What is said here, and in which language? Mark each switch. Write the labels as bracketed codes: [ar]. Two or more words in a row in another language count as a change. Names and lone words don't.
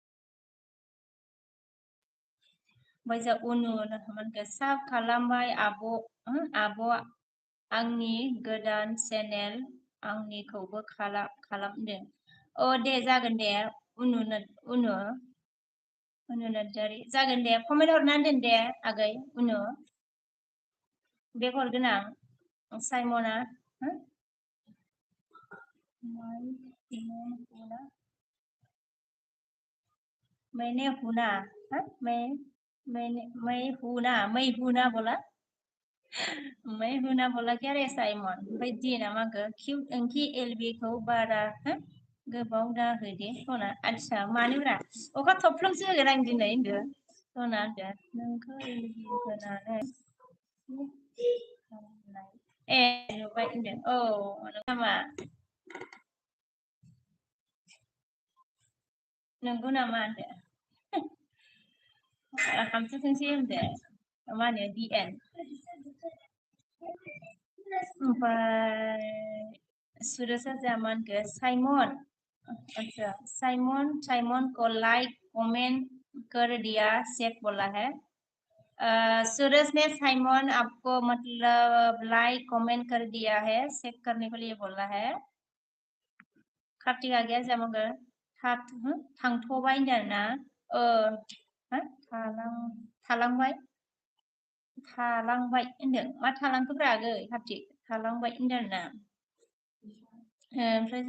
[brx] ओमफ्राय जोंहा उनु मोनखो साब खालामबाय आब' आंनि गोदान चेनेल आंनिखौबो खालामदों अ दे जागोन दे उनु नार्जारि जागोन दे कमेन्ट हरनानै दोन दे आगै उनु बेग हरगोन आं साइमना मैंने हुना मैं हुना बोला मैं हुना [hi] बोला क्या रे [brx] साइमन ओमफ्राय दिना मागो कि एलबि खौ बारा गोबाव दा होदे सना आदसा मानोब्रा अखा थफ्लंसो होगोन आं दिनै होनदो सना होनदो नोंखौ एलबि होनानै ए नुबाय होनदो औ नामा नंगौ नामा होनदो हामथुथोंसै होनदो मा होनो DN ओमफ्राय सुरेशा जामानखो [hi] साइमन अच्छा साइमन को [en] like comment [hi] कर दिया चेक बोला है सूरज ने साइमन आपको मतलब [en] like comment [hi] कर दिया है चेक करने के लिए बोला है [brx] कार्तिका गैया जामागो थांथ'बाय होनदों ना थालांबाय होनदों मा थालांखोब्रा आगै कार्तिक थालांबाय होनदों ना ओमफ्राय